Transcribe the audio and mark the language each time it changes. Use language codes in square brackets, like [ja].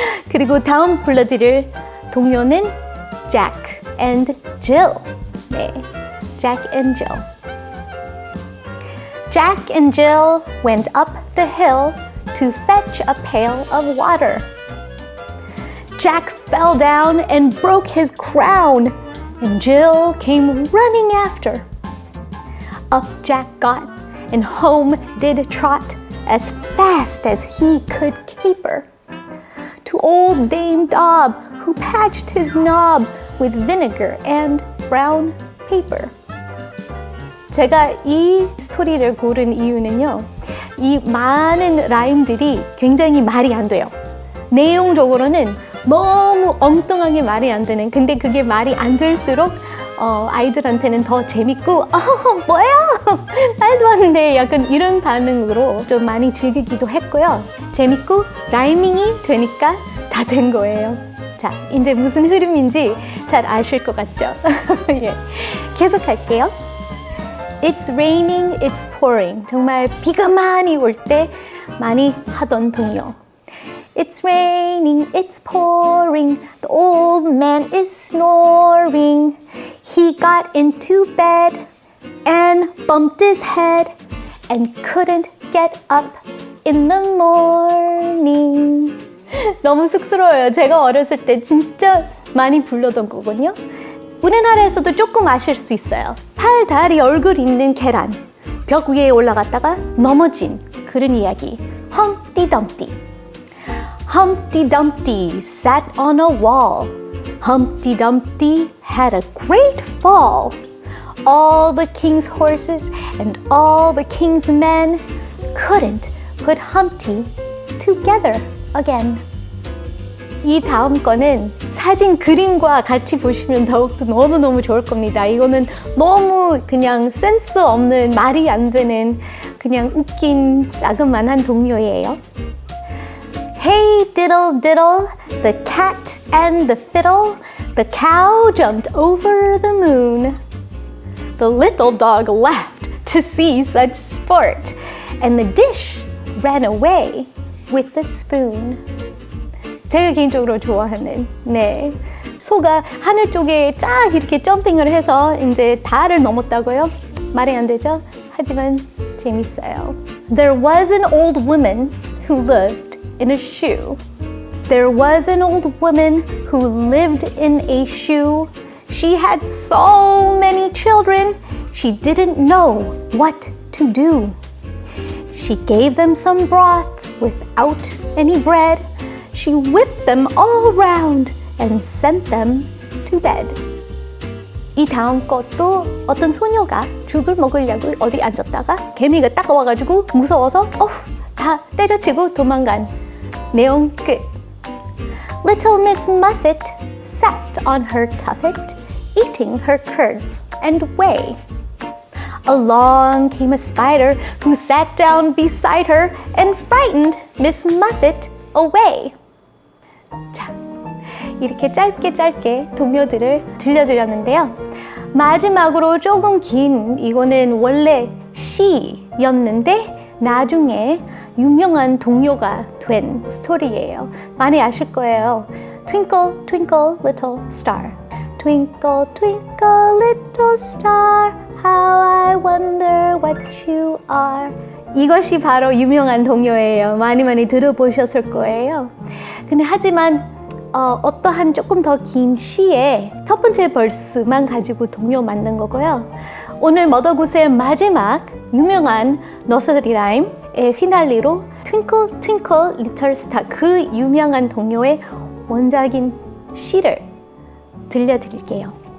[ko] 그리고 다음 불러드릴 동요는 Jack and Jill. 네, Jack and Jill. [en] Jack and Jill went up the hill to fetch a pail of water. Jack fell down and broke his crown, and Jill came running after. Up Jack got, and home did trot as fast as he could caper. to old Dame Dob, who patched his knob with vinegar and brown paper. [ko] 제가 이 스토리를 고른 이유는요, 이 많은 라임들이 굉장히 말이 안 돼요. 내용적으로는 너무 엉뚱하게 말이 안 되는, 근데 그게 말이 안 될수록 아이들한테는 더 재밌고 뭐야? 말도 안 돼. 약간 이런 반응으로 좀 많이 즐기기도 했고요. 재밌고 라이밍이 되니까 다 된 거예요. 자, 이제 무슨 흐름인지 잘 아실 것 같죠? 예. 계속 할게요. [en] It's raining, it's pouring. [ko] 정말 비가 많이 올 때 많이 하던 동요. [en] It's raining, it's pouring. The old man is snoring. He got into bed and bumped his head and couldn't get up in the morning. [ko] 너무 쑥스러워요. 제가 어렸을 때 진짜 많이 불렀던 거거든요. 우리나라에서도 조금 아실 수도 있어요. 팔, 다리, 얼굴 있는 계란. 벽 위에 올라갔다가 넘어진 그런 이야기. [en] Humpty Dumpty. Humpty Dumpty sat on a wall. Humpty Dumpty had a great fall. All the king's horses and all the king's men couldn't put Humpty together again. [ko] 이 다음 거는 사진 그림과 같이 보시면 더욱더 너무너무 좋을 겁니다. 이거는 너무 그냥 센스 없는, 말이 안 되는 그냥 웃긴 자그만한 동요예요. [en] Hey diddle diddle, the cat and the fiddle, the cow jumped over the moon. The little dog laughed to see such sport, and the dish ran away with the spoon. [ko] 제가 개인적으로 좋아하는, 네, 소가 하늘 쪽에 쫙 이렇게 점핑을 해서 이제 달을 넘었다고요? 말이 안 되죠? 하지만 재밌어요. [en] There was an old woman who lived in a shoe. There was an old woman who lived in a shoe. She had so many children, she didn't know what to do. She gave them some broth without any bread. She whipped them all round and sent them to bed. [ko] 이 다음 것도 어떤 소녀가 죽을 먹으려고 어디 앉았다가 개미가 딱 와가지고 무서워서 다 때려치고 도망간 내용 끝. [en] Little Miss Muffet sat on her tuffet, eating her curds and whey. Along came a spider who sat down beside her and frightened Miss Muffet away. [ko] 자, 이렇게 짧게 동요들을 들려드렸는데요. 마지막으로 조금 긴, 이거는 원래 시였는데 나중에 유명한 동요가 된 스토리예요. 많이 아실 거예요. Twinkle, twinkle, little star. [en] Twinkle, twinkle, little star. How I wonder what you are. [ko] 이것이 바로 유명한 동요예요. 많이 들어보셨을 거예요. 근데 하지만 어떠한 조금 더 긴 시의 첫 번째 벌스만 가지고 동요 만든 거고요. 오늘 머더굿의 마지막 유명한 너스리 라임의 피날리로 Twinkle Twinkle Little Star, 그 유명한 동요의 원작인 시를 들려드릴게요.